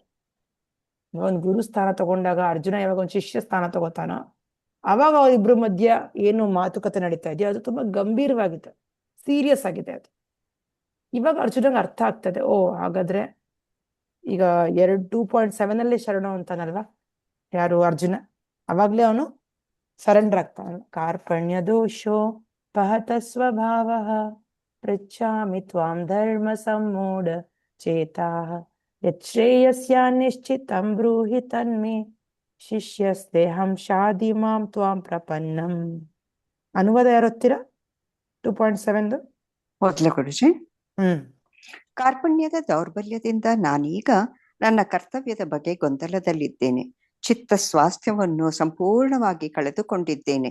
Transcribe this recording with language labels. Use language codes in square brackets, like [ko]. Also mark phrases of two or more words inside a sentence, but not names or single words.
[kn] ಒಂದು ಗುರು ಸ್ಥಾನ ತಗೊಂಡಾಗ ಅರ್ಜುನ ಯಾವಾಗ ಒಂದು ಶಿಷ್ಯ ಸ್ಥಾನ ತಗೋತಾನೋ ಅವಾಗ ಅವರಿಬ್ರು ಮಧ್ಯ ಏನು ಮಾತುಕತೆ ನಡೀತಾ ಇದೆಯೋ ಅದು ತುಂಬಾ ಗಂಭೀರವಾಗಿದೆ, ಸೀರಿಯಸ್ ಆಗಿದೆ. ಅದು ಇವಾಗ ಅರ್ಜುನಂಗೆ ಅರ್ಥ ಆಗ್ತದೆ. ಓ ಹಾಗಾದ್ರೆ ಈಗ 2.7 ಅಲ್ಲಿ ಶರಣು ಅಂತಾನಲ್ವಾ ಯಾರು? ಅರ್ಜುನ. ಅವಾಗ್ಲೇ ಅವನು ಸರೆಂಡರ್ ಆಗ್ತಾನೆ. [sa] ಕಾರ್ಪಣ್ಯ ದೋಷೋ ಪಹತ ಸ್ವಭಾವ ಪೃಚ್ಛಾಮಿ ತ್ವಾಂ ಧರ್ಮ ಸಮ್ಮೂಢ ಚೇತಾಃ ಯಚ್ಛ್ರೇಯಸ್ಯ ನಿಶ್ಚಿತಂ ಬ್ರೂಹಿ ತನ್ಮೇ ಶಿಷ್ಯಸ್ತೆಹಂ ಶಾದಿ ಮಾಂ ತ್ವಾಂ ಪ್ರಪನ್ನಂ. [kn] ಅನುವಾದ ಯಾರೊತ್ತೀರಾ? 2.7 ಓದ್ಲೆ ಗುರುಜಿ. ಹ್ಮ್ ಕಾರ್ಪಣ್ಯದ ದೌರ್ಬಲ್ಯದಿಂದ ನಾನೀಗ ನನ್ನ ಕರ್ತವ್ಯದ ಬಗ್ಗೆ ಗೊಂದಲದಲ್ಲಿದ್ದೇನೆ. ಚಿತ್ತ ಸ್ವಾಸ್ಥ್ಯವನ್ನು ಸಂಪೂರ್ಣವಾಗಿ ಕಳೆದುಕೊಂಡಿದ್ದೇನೆ.